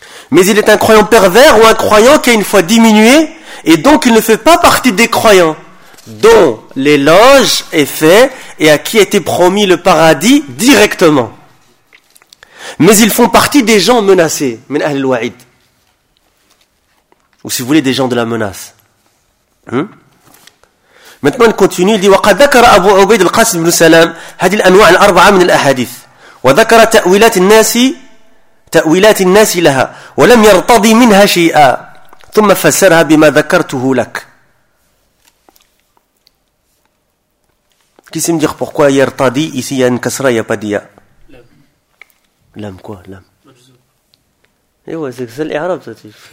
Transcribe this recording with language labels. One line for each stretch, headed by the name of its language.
French: Mais il est un croyant pervers ou un croyant qui a une foi diminuée et donc il ne fait pas partie des croyants dont l'éloge est fait et à qui a été promis le paradis directement. Mais ils font partie des gens menacés, min ahl al-wa'id. Ou si vous voulez, des gens de la menace. Maintenant, il continue, il dit
Arabic: « وَقَدْ ذَكَرَ أَبُوْ عُبَيْدِ الْقَاسِمِ بِنُ سَلَامِ هَدِي الْأَنْوَعَ الْأَرْبَعَ مِنِ الْأَحَادِثِ وَذَكَرَ تَأْوِيلَاتِ النَّاسِ تأويلات الناس لها ولم يرتضي منها شيئا ثم فسرها بما ذكرته لك.
French: Qu'est-ce que dire pourquoi yartadi ici il y a une kasra, il y a pas d'ya. Lam quoi, lam. Et ouais, c'est ça l'arab ça tu.